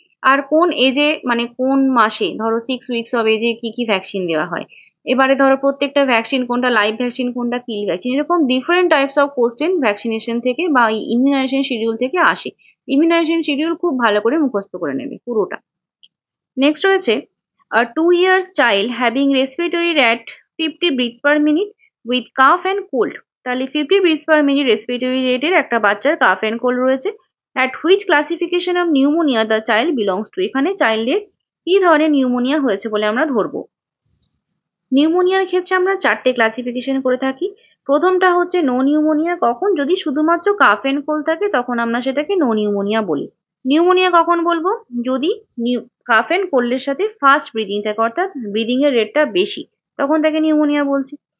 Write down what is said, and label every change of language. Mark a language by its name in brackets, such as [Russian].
[Bangla] আর কোন এজে মানে কোন মাসে, ধরো 6 উইকস অফ এজে কি কি ভ্যাকসিন দেওয়া হয়। এবারে ধরো প্রত্যেকটা ভ্যাকসিন কোনটা লাইভ ভ্যাকসিন কোনটা কিল ভ্যাকসিন, এরকম different types of question vaccination থেকে বা ইমিউনাইজেশন শিডিউল থেকে আসে। ইমিউনাইজেশন শিডিউল খুব ভালো করে মুখস্থ করে নেবে পুরোটা। নেক্সট রয়েছে [English] a 2 years child having respiratory rate at 50 breaths per minute with cough and cold। [Bangla] তাহলে [English] 50 breaths per minute [Bangla] রেসপিরেটরি রেটের একটা বাচ্চার কাফ এন্ড কোল্ড রয়েছে। [English] at which classification of pneumonia the child belongs to। [Bangla] এখানে চাইল্ডের কি ধরনের pneumonia হয়েছে বলে আমরা ধরবো? নিউমোনিয়ার ক্ষেত্রে আমরা 4টে ক্লাসিফিকেশন করে থাকি। প্রথমটা হচ্ছে নো নিউমোনিয়া। কখন? যদি শুধুমাত্র কাফ এন্ড কোল্ড থাকে তখন আমরা সেটাকে নো নিউমোনিয়া বলি। নিউমোনিয়া কখন বলবো? যদি কাফ এন্ড কোল্ডের সাথে ফাস্ট ব্রিদিং থাকে, অর্থাৎ ব্রিদিং এর রেটটা বেশি, তখন তাকে নিউমোনিয়া বলছি।